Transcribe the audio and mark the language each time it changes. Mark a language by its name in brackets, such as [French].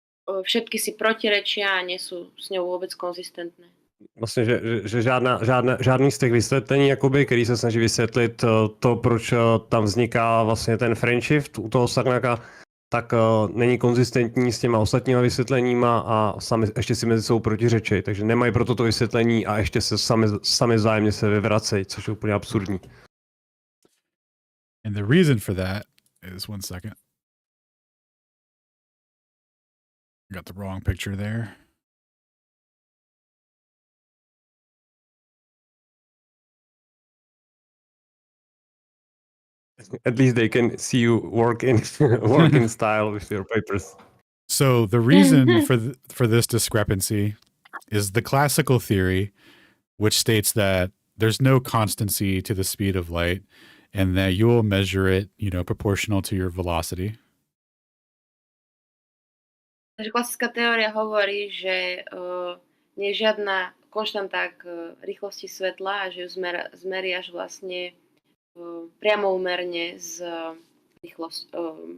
[Slovak] Všetky si protirečia a nie sú s ňou vôbec konzistentné. [Czech] Vlastně, že žádný z těch vysvětlení, jakoby, který se snaží vysvětlit to, proč tam vzniká vlastně ten frame shift u toho Sagnaca, tak není konzistentní s těma ostatníma vysvětleníma a ještě si mezi sebou protiřečej. Takže nemají pro toto vysvětlení a ještě se sami vzájemně se vyvracejí, což je úplně absurdní. [English] And the reason for that is, one second. Got the wrong picture there. At least they can see you work in style with your papers. So the reason for this discrepancy is the classical theory, which states that there's no constancy to the speed of light and that you'll measure it, proportional to your velocity. [Slovak] Takže klasická teória hovorí, že nie je žiadna konštanta k rýchlosti svetla a že ju zmeriaš vlastne priamo úmerne s rýchlosťou.